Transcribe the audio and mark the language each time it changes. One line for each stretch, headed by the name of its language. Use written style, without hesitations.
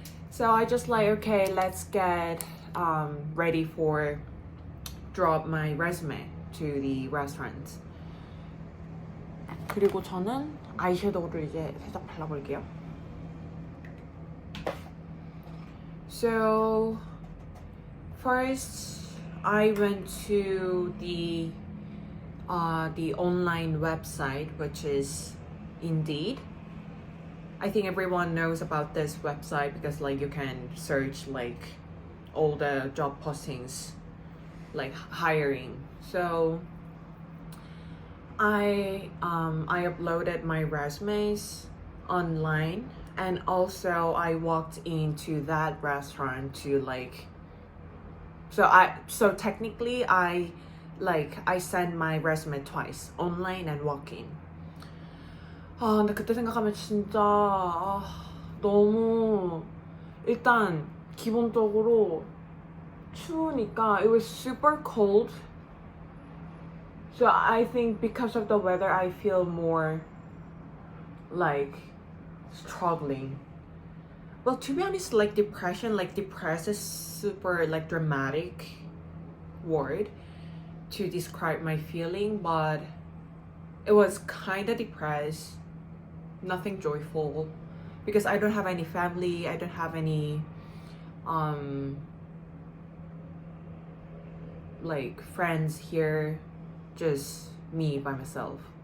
English: So I just like, okay, let's get ready for drop my resume to the restaurant.
Korean: 그리고 저는 아이섀도우를 이제 살짝 발라볼게요.
English: So first I went to the online website, which is Indeed. I think everyone knows about this website because like you can search like all the job postings, like hiring. So I uploaded my resumes online, and also I walked into that restaurant to like so technically I sent my resume twice, online and walk-in.
Korean: 근데 그때 생각하면 진짜 너무 일단 기본적으로 추우니까
English: it was super cold. So I think because of the weather I feel more like struggling. Well, to be honest, like depressed is super like dramatic word to describe my feeling, but it was kind of depressed, nothing joyful, because I don't have any family, I don't have any like friends here, just me by myself.